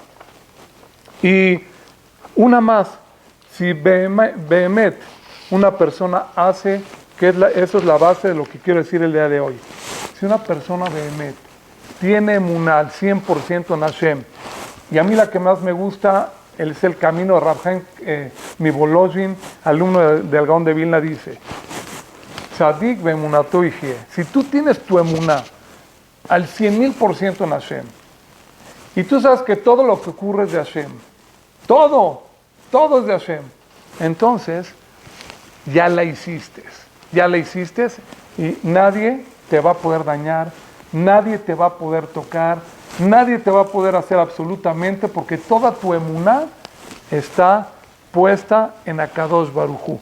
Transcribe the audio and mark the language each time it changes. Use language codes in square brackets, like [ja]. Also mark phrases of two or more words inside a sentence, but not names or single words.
[es] Y una más, si Behemet, una persona hace, eso es la base de lo que quiero decir el día de hoy. Si una persona Behemet tiene emuná al 100% en Hashem, y a mí la que más me gusta es el camino de Rav Chaim Mivolozhin, alumno del Gaón de Vilna, dice, [he] צדיק באמונתו יחיה. [es] Si tú tienes tu emuná al 100,000% en Hashem, y tú sabes que todo lo que ocurre es de Hashem, todo es de Hashem, entonces ya la hiciste y nadie te va a poder dañar, nadie te va a poder tocar, nadie te va a poder hacer absolutamente, porque toda tu emuná está puesta en [he] הקדוש ברוך הוא.